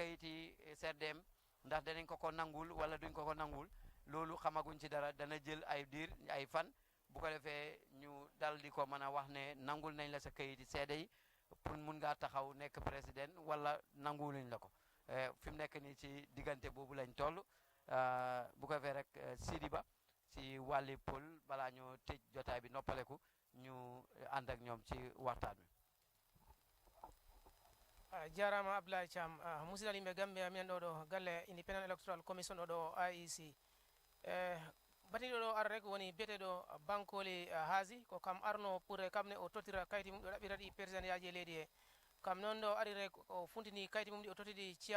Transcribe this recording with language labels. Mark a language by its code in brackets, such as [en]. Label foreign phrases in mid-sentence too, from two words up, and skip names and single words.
[wo] kayit yi CRDM ndax danañ ko nangul wala duñ ko nangul loolu xamaguñ ci dara dana jël ay diir ay fan bu ko defee ñu dal di ko mën a wax ne nangul nañ la sa kayit yi seede yi pour mun ngaa taxaw nekk président wala nanguluñ la ko fi mu nekk nii ci diggante boobu lañ toll bu ko defee rek Sidi Ba ci wàlli pol balaa ñoo tëj jotaay bi noppaleku ñu ànd ak ñoom ci waxtaan wi [ff] jarama Abdoulaye Cham musidal yimɓe Gambia minen ɗo galle [en] Independent Electoral Commission [ff] ɗo IEC batiɗo ɗo ara rek woni biyeteɗo Bankole Ahadzie ko kam arno pour kamne o totira kayti mum ɗo ɗaɓɓira ɗi président yaji e leydi he kam noon ɗo ari rek o funtini kayti mum ɗi o totiɗi